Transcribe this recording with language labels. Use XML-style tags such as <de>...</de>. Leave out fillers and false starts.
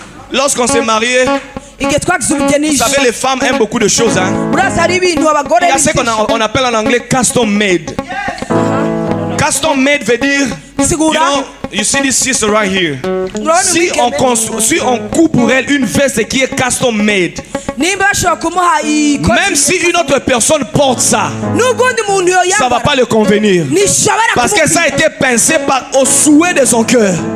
<fr>Lorsqu'on s'est marié, vous savez, les femmes aiment beaucoup de choses. Hein? Il y a ce qu'on appelle en anglais custom made.</fr> <en>Custom made</en> <fr>veut dire,</fr> <en>you see this sister right here.</en> <fr>Si on coupe pour elle une veste qui est custom made, même si une autre personne porte ça, ça ne va pas le convenir. Parce que ça a été pincé au souhait de son cœur.</fr>